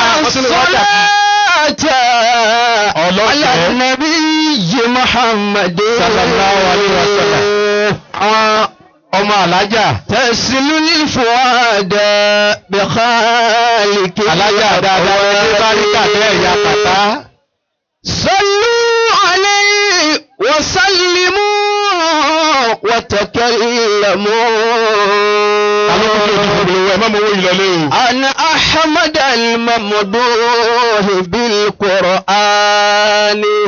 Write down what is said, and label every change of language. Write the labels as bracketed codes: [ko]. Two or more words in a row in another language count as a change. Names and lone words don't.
[yo] sínú wákàtí. [ar] على النبي محمد صلى الله عليه وسلم. [yo] àwọn ọmọ alájà. [ar] تسل الفؤاد بخالق [yo] alájà dáadáa ní báríkà bẹ́ẹ̀ ya kàtá. [ar] صلوا عليه وسلموا وتكلموا أن أحمد الممدوح بالقرآن